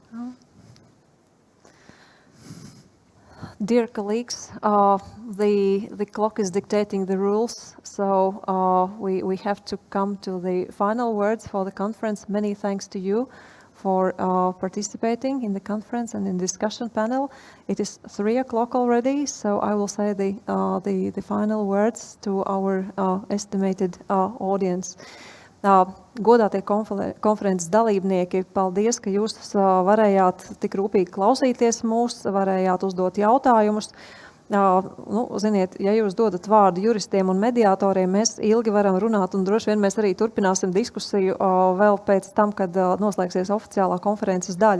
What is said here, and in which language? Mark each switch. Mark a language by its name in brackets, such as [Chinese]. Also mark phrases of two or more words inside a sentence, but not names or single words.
[English] Dear colleagues, the clock is dictating the rules, so we have to come to the final words for the conference. Many thanks to you for participating in the conference and in the discussion panel. It is 3 o'clock already, so I will say the final words to our estimated audience. [Latvian] Godātie konferences dalībnieki, paldies, ka jūs varējāt tik rūpīgi klausīties mūs, varējāt uzdot jautājumus. Ziniet, ja jūs dodat vārdu juristiem un mediatoriem, mēs ilgi varam runāt, un droši vien mēs arī turpināsim diskusiju vēl pēc tam, kad noslēgsies oficiālā konferences daļa.